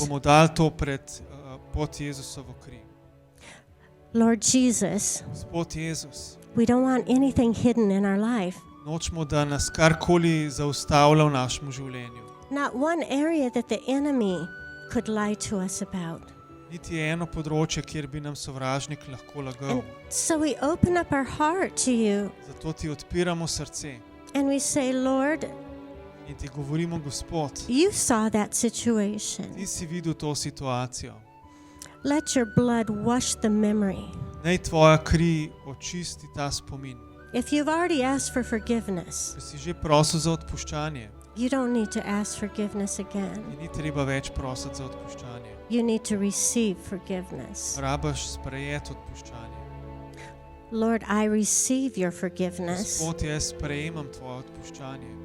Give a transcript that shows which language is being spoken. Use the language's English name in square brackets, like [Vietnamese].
[Slovenian] Bomo dali to pod Jezusovo kri. [English] Lord Jesus, [Slovenian] Gospod Jezus, [English] we don't want anything hidden in our life. [Slovenian] nočemo, da nas karkoli zaustavlja v našem življenju. [English] Not one area that the enemy could lie to us about. [Slovenian] Niti eno področje, kjer bi nam sovražnik lahko lagal. [English] And so we open up our heart to you [Slovenian] Zato ti odpiramo srce [English] and we say, Lord, [Slovenian] in ti govorimo, Gospod, [English] you saw that situation. [Slovenian] ti si videl to situacijo. [English] Let your blood wash the memory. [Slovenian] Naj tvoja kri očisti ta spomin. [English] If you've already asked for forgiveness, [Slovenian] Če si že prosil za odpuščanje, [English] you don't need to ask forgiveness again. [Slovenian] ti ni treba več prositi za odpuščanje. [English] You need to receive forgiveness. [Slovenian] Rabaš sprejeti odpuščanje. [English] Lord, I receive your forgiveness. [Slovenian] Gospod, jaz sprejemam tvoje odpuščanje.